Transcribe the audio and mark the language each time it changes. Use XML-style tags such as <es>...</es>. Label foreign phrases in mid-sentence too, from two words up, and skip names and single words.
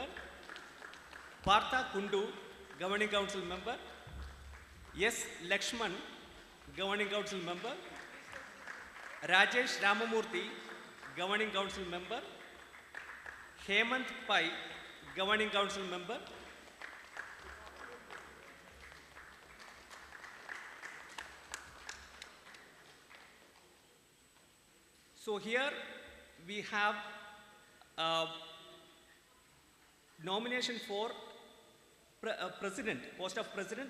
<en>Partha Kundu, Governing Council member. S. Lakshman, Governing Council member. Rajesh Ramamurthy, Governing Council member. Hemant Pai, Governing Council member. So here we have nomination for president, post of president.</en>